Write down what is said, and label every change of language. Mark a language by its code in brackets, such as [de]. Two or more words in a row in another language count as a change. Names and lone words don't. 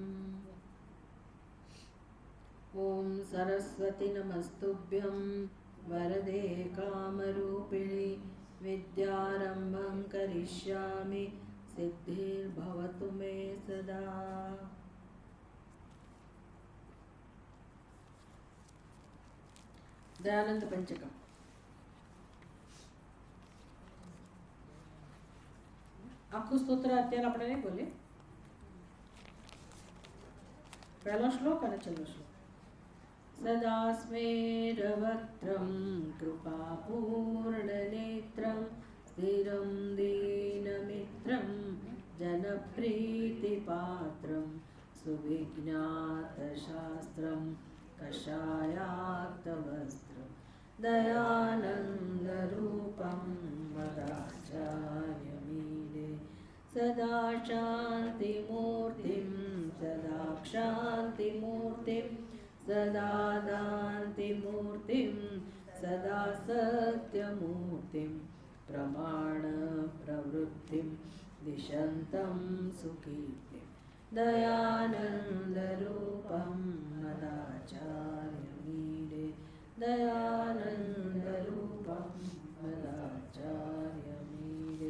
[sa] ॐ सरस्वती नमस्तुभ्यं वरदे कामरूपिणि विद्यारम्भं करिष्यामि सिद्धिर्भवतु मे सदा। [gu] दयानंद पंचकम આખું સ્તોત્ર અત્યારે આપણે નહીં બોલીએ. પહેલો શ્લોક અને છેલ્લો શ્લોક. [sa] સદા સ્મેરવક્ત્રમ કૃપાપૂર્ણનેત્રમ સ્થિરમ દીનમિત્રમ जनप्रीतिपात्रं सुविज्ञातशास्त्रं कषायाक्तवस्त्रं दयानन्दरूपं वदाचार्यमीडे सदा शान्तिमूर्तिं सदा क्षान्तिमूर्तिं सदा दान्तिमूर्तिं सदा सत्यमूर्तिं प्रमाणप्रवृत्तिं दिशन्तं सुकीर्तिं दयानन्दरूपं मदाचार्यमीडे दयानन्दरूपं मदाचार्यमीडे।